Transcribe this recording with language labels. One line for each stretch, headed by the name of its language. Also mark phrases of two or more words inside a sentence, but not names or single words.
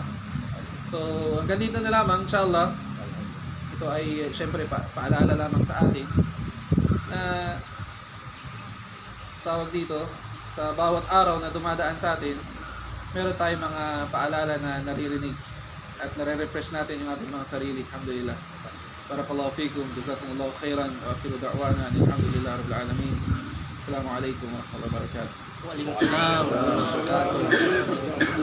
Filipino: So, hanggang dito na lamang, inshallah. Ito ay syempre paalala lamang sa atin na tawag dito sa bawat araw na dumadaan sa atin, meron tayong mga paalala na naririnig at nare-refresh natin yung ating mga sarili.
Arabic: Alhamdulillah. بارك الله فيكم، جزاكم الله خيرا، وآخر دعوانا الحمد لله رب العالمين. السلام عليكم ورحمة الله وبركاته. Waalaikumsalam.